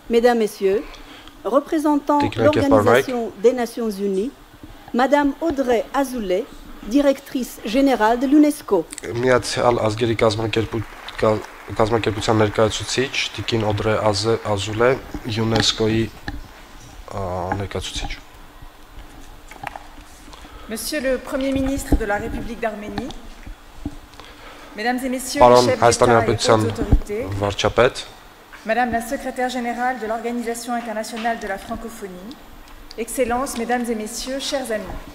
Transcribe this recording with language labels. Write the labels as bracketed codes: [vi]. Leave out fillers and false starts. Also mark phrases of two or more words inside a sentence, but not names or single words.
[fr] Mesdames, Messieurs, représentant l'Organisation des Nations Unies, Madame Audrey Azoulay, directrice générale de l'UNESCO. [hy] Միացյալ ազգերի կազմակերպության ներկայացուցիչ Տիկին Օդրե Ազուլե, ՅՈՒՆԵՍԿՕ-ի ներկայացուցիչ. [fr] Monsieur le Premier ministre de la République d'Arménie, Mesdames et Messieurs les chefs d'État et hautes autorités, Madame la secrétaire générale de l'Organisation internationale de la francophonie, Excellences, Mesdames et Messieurs, chers amis.